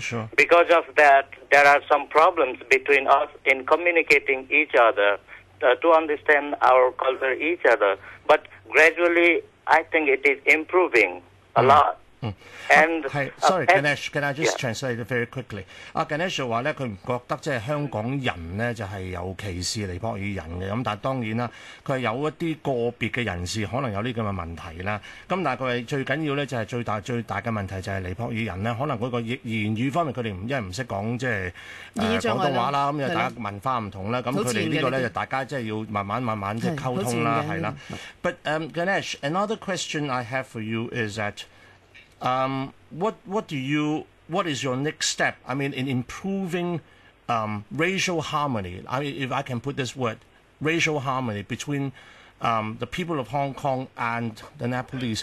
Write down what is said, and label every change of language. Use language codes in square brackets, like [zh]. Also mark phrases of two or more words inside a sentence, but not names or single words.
[en] Because of that, there are some problems between us in communicating each other, to understand our culture, each other. But gradually, I think it is improving a lot. Sorry, Ganesh, can I just translate it very quickly? [yue] Ganesh 就話咧，佢唔覺得即係香港人咧就係有歧視尼泊爾人嘅，咁但係當然啦，佢係有一啲個別嘅人士可能有呢咁嘅問題啦。咁但係佢係最緊要咧就係最大嘅問題就係尼泊爾人咧，可能嗰個言語方面佢哋因為唔識講即係廣東話啦，咁又大家文化唔同啦，咁佢哋呢個咧就大家即係要慢慢即係溝通啦，係啦。 [en] But Ganesh, another question I have for you is that what is your next step? I mean, in improving racial harmony. I mean, if I can put this word, racial harmony between the people of Hong Kong and the Nepalese.